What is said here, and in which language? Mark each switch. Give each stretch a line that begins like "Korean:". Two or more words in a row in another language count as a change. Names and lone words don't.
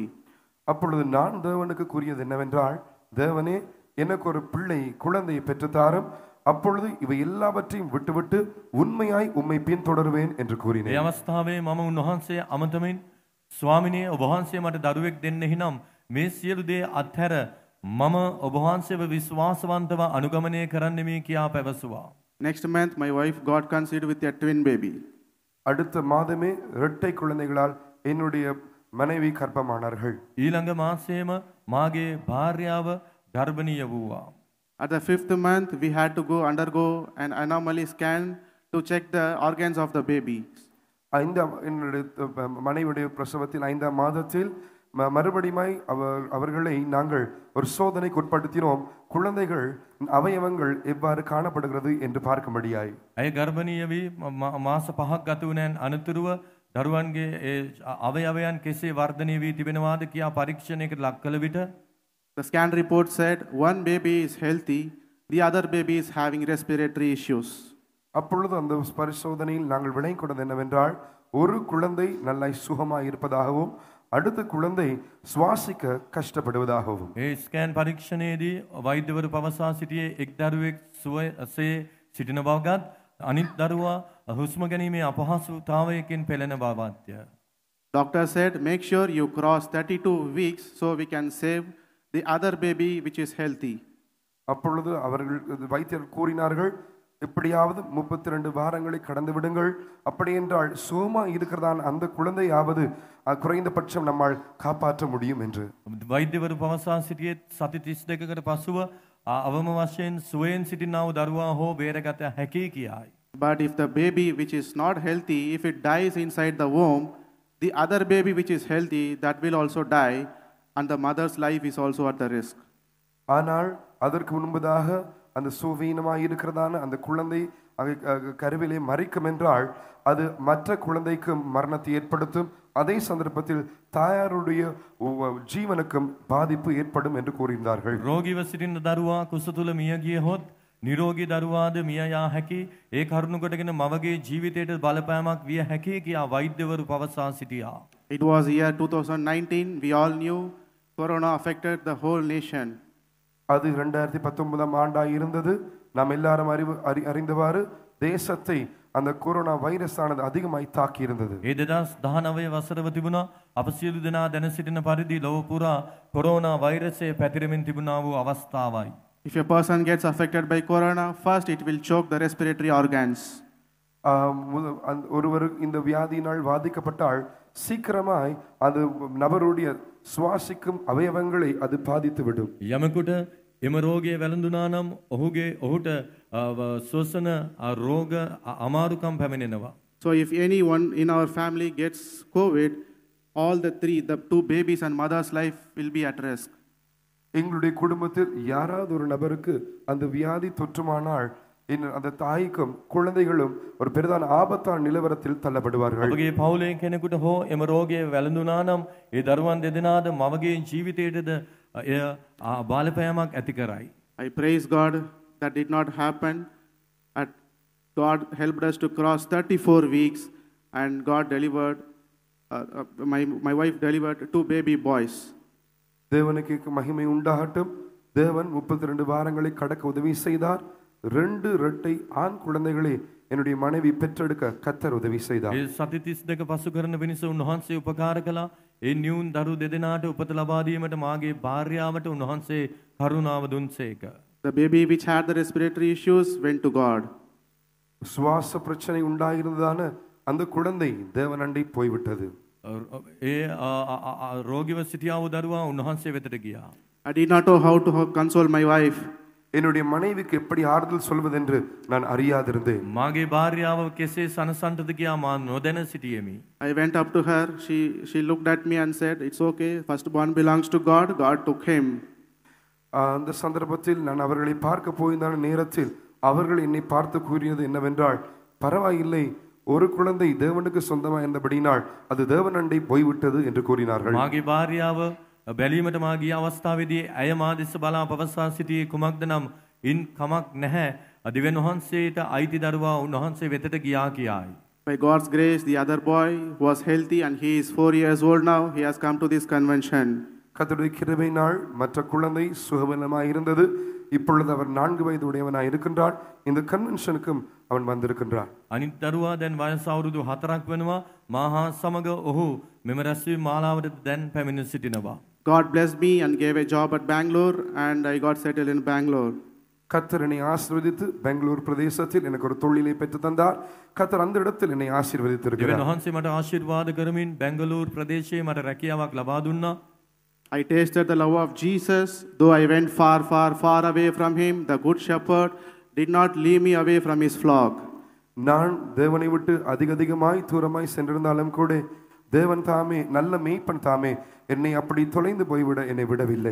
Tamil: அப்பொழுது நான் தேவனுக்கு கூறியது என்னவென்றால், தேவனே எனக்கு ஒரு குழந்தையை பெற்றுத்தாரும், அப்பொழுது இவை எல்லாவற்றையும் விட்டுவிட்டு உண்மையாய் உம்மை பின்தொடருவேன் என்று கூறினேன்.
Sinhala: ඒ අවස්ථාවේ මම උන්වහන්සේ අමතමින් ස්වාමිනේ ඔබ වහන්සේ මට දරුවෙක් දෙන්නෙහි නම් මේ සියලු දේ අත්හැර මම ඔබ වහන්සේව විශ්වාසවන්තව අනුගමනය කරන්නෙමි කියා පැවසුවා.
English: Next month my wife got conceived with a twin baby.
Tamil: அடுத்த மாதமே இரட்டை குழந்தைகளால் என்னுடைய மனைவி கர்ப்பமானார்கள்.
Sinhala: ඊළඟ මාසයේම මාගේ භාර්යාව ගර්භණීය වූවා.
English: At the 5th month, we had to undergo an anomaly scan to check the organs of the baby.
Tamil: என்னுடைய மனைவியுடைய பிரசவத்தில் 5ஆம் மாதத்தில் மறுபடியுமாய் அவர்களை நாங்கள் ஒரு சோதனைக்கு உட்படுத்தினோம். குழந்தைகள் அவயவங்கள் எவ்வாறு காணப்படுகிறது என்று பார்க்கும்படியாய்.
Sinhala: ඇය ගර්භණීය වී මාස 5ක් ගත වුණාන් අනතුරුව දරුවන්ගේ අවයවයන් කෙසේ වර්ධනය වී තිබෙනවාද කියා පරීක්ෂණයකට ලක් කළ විට
English: the scan report said one baby is healthy, the other baby is having respiratory issues.
Tamil: அப்பொழுது அந்த பரிசோதனையில் நாங்கள் விளங்கிக் கொண்டது என்னவென்றால், ஒரு குழந்தை நல்ல சுகமாய் இருப்பதாகவும் அடுத்த குழந்தை சுவாசிக்க கஷ்டப்படுவதாகவும்.
Sinhala: ඒ ස්කෑන් පරීක්ෂණයේදී වෛද්‍යවරු පවසා සිටියේ එක් දරුවෙක් සුවසේ සිටින බවගත් අනිත් දරුවා හුස්ම ගැනීමේ අපහසුතාවයකින් පෙළෙන බවත්ය.
English: Doctor said, make sure you cross 32 weeks so we can save the other baby which is healthy.
Tamil: அப்பொழுது அவர்கள் வைத்தியர் கூறினார்கள், எப்படியாவது 32 வாரங்களை கடந்து விடுங்கள், அப்படி என்றால் சோமா இருக்கிறதான் அந்த குழந்தையாவது குறைந்தபட்சம் நம்மால் காப்பாற்ற முடியும் என்று.
Sinhala: වෛද්‍යවරු පවසා සිටියේ සති 32කට පසුව අවම වශයෙන් සුවයෙන් සිටිනා වූ දරුවා හෝ බේරගත හැකි කියයි.
English: But if the baby which is not healthy, if it dies inside the womb, the other baby which is healthy, that will also die, and the mother's life is also at the risk.
Tamil: ஆனால் அதற்கு முன்பதாக அந்த சுவீனமாக இருக்கிறதான அந்த குழந்தை கருவிலே மறிக்கும் என்றால் அது மற்ற குழந்தைக்கு மரணத்தை ஏற்படுத்தும். அதே சந்தர்ப்பத்தில் தாயாருடைய ஜீவனுக்கும் பாதிப்பு ஏற்படும் என்று கூறினார்கள்.
Sinhala: රෝගීව සිටින දරුවා කුස තුල මිය ගියහොත් නිරෝගී දරුවාද මිය යා හැකි ඒ කරුණු කොටගෙන මවගේ ජීවිතයට බලපෑමක් විය හැකි කියා වෛද්‍යවරු පවසා සිටියා.
English: It was year 2019. We all knew corona affected the whole nation.
Tamil: அது 2019 ஆண்டாக இருந்தது. நாம் எல்லாரும் அறிந்தவாறு தேசத்தை அந்த
English: corona virus
Tamil: ஆனது அதிகமாய் தாக்கி இருந்தது.
Sinhala: ඒ 2019 වසරව තිබුණා අප සියලු දෙනා දැන සිටින පරිදි ලොව පුරා කොරෝනා වෛරසය පැතිරෙමින් තිබුණා වූ අවස්ථාවයි.
English: If a person gets affected by corona, first it will choke the respiratory organs.
Tamil: ஒருவர் இந்த வியாதியினால் பாதிக்கப்பட்டால் சீக்கிரமாய் அது நபருடைய சுவாசிக்கும் அவயவங்களை அது பாதித்து விடும்.
Sinhala: යමෙකුට එම රෝගය වැළඳුනා නම් ඔහුට ශ්වසන රෝග අමාරුකම් පැමිණෙනවා.
English: So if anyone in our family gets COVID, all the two babies and mother's life will be at risk.
Tamil: எங்களுடைய குடும்பத்தில் யாராவது ஒரு நபருக்கு அந்த வியாதி தொற்றுமானால் அந்த தாய்க்கும் குழந்தைகளும் ஒரு பெரிதான ஆபத்தான நிலவரத்தில் தள்ளப்படுவார்கள்.
Sinhala: අපගේ පවුලේ කෙනෙකුට හෝ එම රෝගය වැළඳුනා නම් ඒ දරුවන් දෙදෙනාද මවගේ ජීවිතයටද එය බලපෑමක් ඇති කරයි.
English: I praise God that did not happen. God helped us to cross 34 weeks and God delivered, my wife delivered 2 baby boys.
Tamil: தேவனுக்கு மகிமை உண்டாகட்டும். தேவன் 32 வாரங்களை கடக்க உதவி செய்தார். 2 இரட்டை ஆண் குழந்தைகளை என்னுடைய மனைவி பெற்றெடுக்க கர்த்தர் உதவி செய்தார்.
Sinhala: ඒ සති 32 පසු කරන වෙනස උන්වහන්සේ උපකාර කළා. ඒ නියුන් දරු දෙදෙනාට උපත ලබා දීමට මාගේ භාර්යාවට උන්වහන්සේ කරුණාව දුන්සේක.
English: The baby which had the respiratory issues went to God.
Tamil: சுவாச பிரச்சனை உண்டாயிருந்ததான அந்த குழந்தை தேவனண்டை போய்விட்டது.
Sinhala: ඒ රෝගීව සිටියා වූ දරුවා උන්වහන්සේ වෙතට ගියා.
English: I did not know how to console my wife.
Tamil: என்னுடைய மனைவிக்கு எப்படி ஆறுதல் சொல்வதென்று நான் அறியாதிருந்தேன்.
Sinhala: මාගේ භාර්යාව කෙසේ සනසන්නද කියා මා නොදැන සිටියෙමි.
English: I went up to her. She looked at me and said, "It's okay. Firstborn belongs to God. God took him."
Tamil: அந்த சந்தர்ப்பத்தில் நான் அவர்களை பார்க்க போயிருந்த நேரத்தில் அவர்கள் என்னை பார்த்து கூறியது என்னவென்றால், பரவாயில்லை, ஒரு குழந்தை தேவனுக்கு சொந்தமா இருந்தபடினால் அது தேவனண்டை போய்விட்டது என்று கூறினார்கள்.
Sinhala: මාගේ භාර්යාව බැලීමට මා ගිය අවස්ථාවේදී ඇය මා දෙස බලා පවසා සිටියේ කුමක්ද නම් ඉන් කමක් නැහැ. දෙවියන් වහන්සේට අයිති දරුවා උන්වහන්සේ වෙතට ගියා කියයි.
English: By God's grace, the other boy was healthy and he is 4 years old now. He has come to this convention.
Tamil: கர்த்தருடைய கிருபையினால் மற்ற குழந்தை சுகவீனமாய் இருந்தது. இப்பொழுது அவர் 4 வயது உடையவனாய் இருக்கின்றார். இந்த கன்வென்ஷனுக்கும் அவன் வந்திருக்கின்றார்.
Sinhala: අනිත් දරුවා දැන් වයස අවුරුදු 4ක් වෙනවා. මා හා සමග ඔහු මෙම රැස්වීම මාලාවට දැන් පැමිණ සිටිනවා.
English: God blessed me and gave a job at Bangalore and I got settled in Bangalore.
Tamil: கர்த்தர் என்னை ஆசீர்வதித்து பெங்களூர் பிரதேசத்தில் எனக்கு ஒரு தொழிலை பெற்று தந்தார். கர்த்தர் அந்த இடத்தில் என்னை ஆசீர்வதித்திருக்கிறார்.
Sinhala: දෙවියන් වහන්සේ මට ආශිර්වාද කරමින් බැංගලෝර් ප්‍රදේශයේ මට රැකියාවක් ලබා දුන්නා.
English: I tasted the love of Jesus. Though I went far away from him, the good shepherd did not leave me away from his flock.
Tamil: நான் தேவனை விட்டு அதிகமாய் தூரமாய் சென்றிருந்தாலும் கூட தேவன் தாமே நல்ல மேய்ப்பன் தாமே என்னை அப்படி தொலைந்து போய்விட என்னை விடவில்லை.